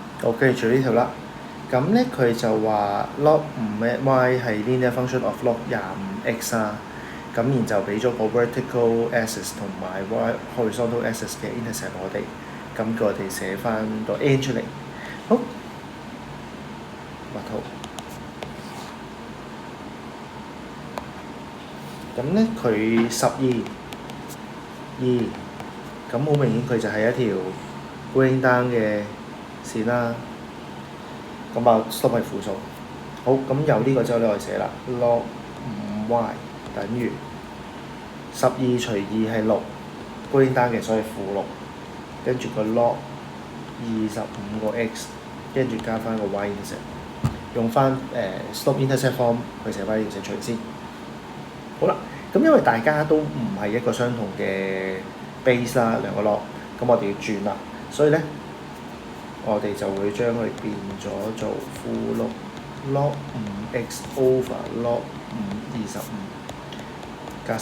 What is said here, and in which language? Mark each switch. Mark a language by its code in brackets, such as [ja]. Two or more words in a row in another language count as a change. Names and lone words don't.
[yue] 好，跟住呢條啦。咁咧佢就話 log 5y 係 [en] linear function of log [yue] 25x 啊。咁然就俾咗個 [en] vertical axis [yue] 同埋 [en] horizontal axis [yue] 嘅 intercept 我哋。咁叫我哋寫翻個 n 出嚟。好，畫圖。咁咧佢12、2，咁好明顯佢就係一條 [en] going down [yue] 嘅線啦。咁啊 slope 係負數。好，咁有呢個之後咧，我哋寫啦 log 5y 等於12除2係6 [en] going down [yue] 嘅，所以負6。跟住個 log 25個 x， 跟住加翻個 [en] y intercept， [yue] 用翻 [en] slope intercept form [yue] 去寫翻呢條線出嚟先。好啦，咁因為大家都唔係一個相同嘅 base 啦，兩個 log， 咁我哋要轉啦，所以咧我哋就會將佢變咗做負6 [en] log 5x over log [yue] 5 25加12。